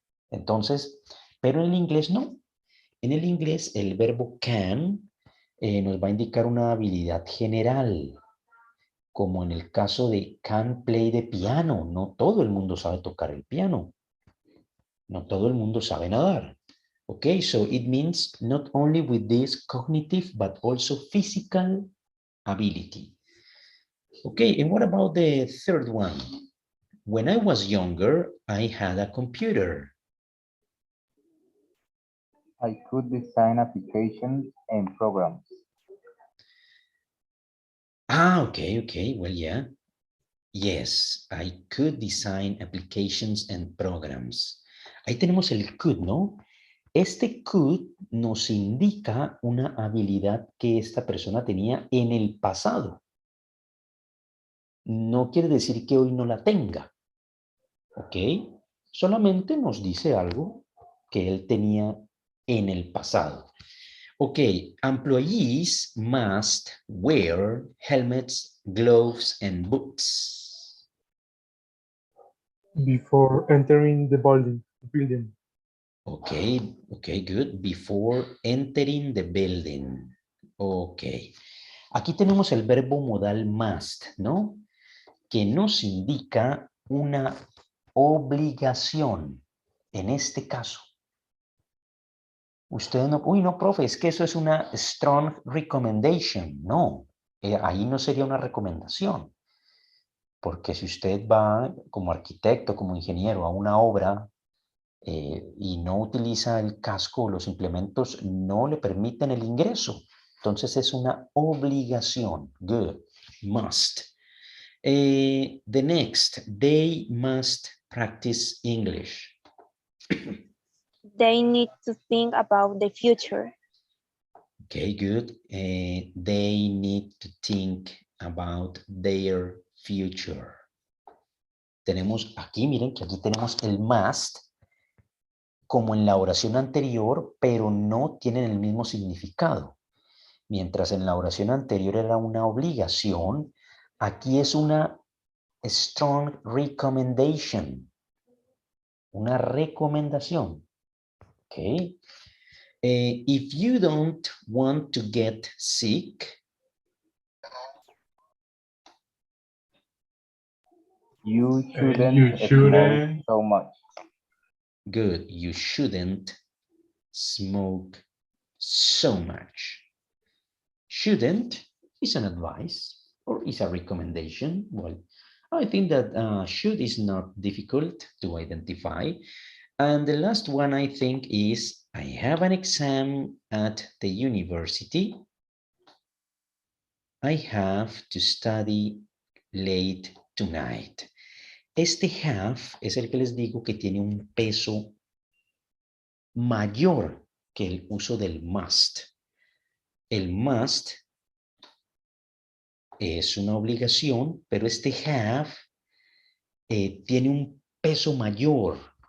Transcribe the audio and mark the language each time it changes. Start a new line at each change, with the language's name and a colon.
Spanish: Entonces, pero en el inglés no. En el inglés el verbo can nos va a indicar una habilidad general, como en el caso de
English: can play the piano.
Spanish: No todo el mundo sabe tocar el piano. No todo el mundo sabe nadar.
English: Okay, so it means not only with this cognitive, but also physical ability. Okay, and what about the third one? When I was younger, I had a computer. I could design applications and programs. Okay, well, yeah. Yes, I could design applications and programs.
Spanish: Ahí tenemos el could, ¿no? Este could nos indica una habilidad que esta persona tenía en el pasado. No quiere decir que hoy no la tenga. ¿Ok? Solamente nos dice algo que él tenía en el pasado.
English: Ok, employees must wear helmets, gloves, and boots. Before entering the building. Okay, good. Before entering the building. Ok.
Spanish: Aquí tenemos el verbo modal must, ¿no? Que nos indica una obligación. En este caso. Usted no, uy, no, profe, es que eso es una
English: strong recommendation.
Spanish: No, ahí no sería una recomendación. Porque si usted va como arquitecto, como ingeniero a una obra y no utiliza el casco o los implementos, no le permiten el ingreso. Entonces es una obligación.
English: Good.
Spanish: Must.
English: The next, they must practice English. They need to think about the future. Okay, good. They need to think about their future.
Spanish: Tenemos aquí, miren que aquí tenemos el must como en la oración anterior, pero no tienen el mismo significado. Mientras en la oración anterior era una obligación, aquí es una
English: strong recommendation.
Spanish: Una recomendación. Okay.
English: If you don't want to get sick, You You shouldn't shouldn't. smoke so much. good, you shouldn't smoke so much. Shouldn't is an advice or is a recommendation. Well, I think that should is not difficult to identify. And the last one I think is, I have an exam at the university. I have to study late tonight.
Spanish: Este have es el que les digo que tiene un peso mayor que el uso del must. El must es una obligación, pero este have tiene un peso mayor.